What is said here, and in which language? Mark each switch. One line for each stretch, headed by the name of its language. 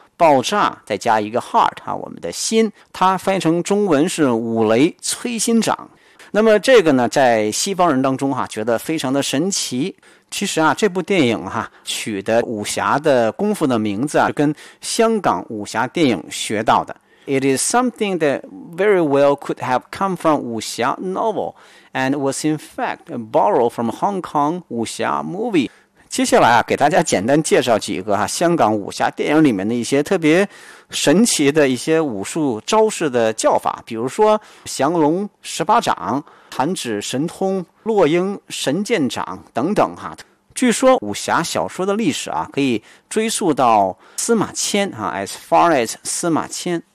Chinese: 爆炸再加一个 heart 哈、我们的心，它翻译成中文是五雷催心掌。那么这个呢，在西方人当中哈、觉得非常的神奇。其实啊，这部电影哈、取的武侠的功夫的名字啊，跟香港武侠电影学到的。
English: It is something that very well could have come from 武侠 novel and was in fact borrowed from Hong Kong 武侠 movie。
Chinese: 接下来啊，给大家简单介绍几个、香港武侠电影里面的一些特别神奇的一些武术招式的叫法，比如说降龙十八掌、弹指神通、落英神剑掌等等、据说武侠小说的历史啊，可以追溯到司马迁、
English: as far as
Chinese: 司马迁。